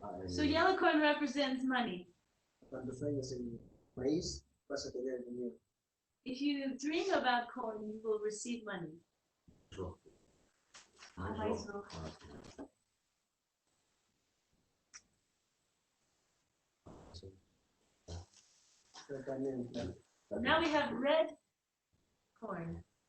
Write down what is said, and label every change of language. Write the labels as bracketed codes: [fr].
[en] So yellow corn represents money. [es] Cuando sueñas en maíz, vas a tener dinero. [en] If you dream about corn, you will receive money. [es] rojo. Maíz rojo. Pero también, [en] Now we have red corn.